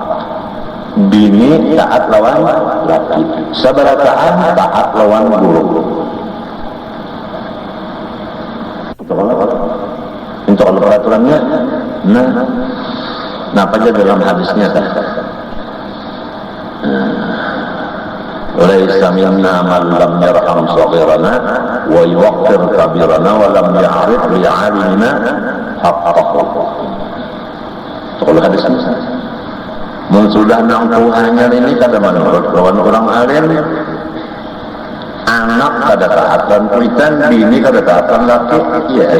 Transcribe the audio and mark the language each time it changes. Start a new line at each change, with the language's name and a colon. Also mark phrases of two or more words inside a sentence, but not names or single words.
Banjar: Bini taat lawan laki. Sabarataan taat lawan guru. Itu kalau peraturannya. Nah apa aja dalam hadisnya kan?
Arabic: ليس منا من لم يرحم صغيرنا ويوقر كبيرنا ولم يعرف لعالمنا حقه.
Banjar: Itu kalau hadisnya. Mun sudah nang Tuhannya ini kada menurut lawan orang alim, anak kada taatan kuitan, bini kada taatan laki, yes.